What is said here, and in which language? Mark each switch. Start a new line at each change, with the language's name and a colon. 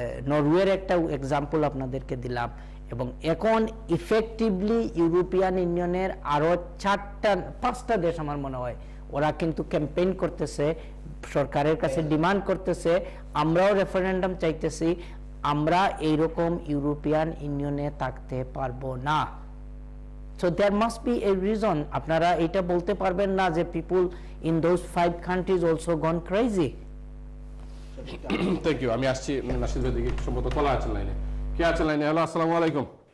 Bangla: নরওয়ের একটা এক্সাম্পল আপনাদেরকে দিলাম, এবং এখন ইফেক্টিভলি ইউরোপিয়ান ইউনিয়নের আরো 4-5টা দেশ আমার মনে হয় ওরা কিন্তু ক্যাম্পেইন করতেছে, সরকারের কাছে ডিমান্ড করতেছে, আমরাও রেফারেন্ডাম চাইতেছি, আমরা এইরকম ইউরোপিয়ান ইউনিয়নে থাকতে পারবো না।
English: So there must be a reason.
Bangla: আপনারা এটা বলতে পারবেন না যে
English: people in those 5 countries also gone crazy. Thank you.
Bangla: আমি আসছি নাসির ভাই দিকে, সম্ভবত কলা আছেন লাইনে। কে আছেন লাইনে? হ্যালো, আসসালামু আলাইকুম।